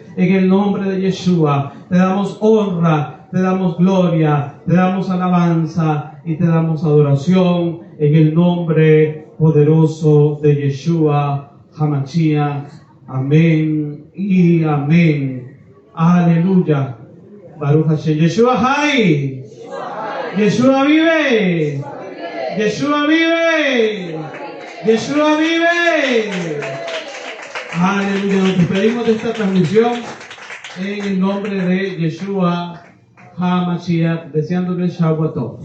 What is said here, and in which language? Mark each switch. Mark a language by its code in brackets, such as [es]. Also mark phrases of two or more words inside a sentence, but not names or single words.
[es] En el nombre de Yeshua, te damos honra, te damos gloria, te damos alabanza y te damos adoración en el nombre poderoso de Yeshua HaMashiach. Amén y amén. Aleluya. [he] ברוך השם. [es] Yeshua Hay. Yeshua vive. Yeshua vive. Yeshua vive. Aleluya. Nos despedimos de esta transmisión en el nombre de Yeshua HaMashiach, deseándole [he] שבת טוב.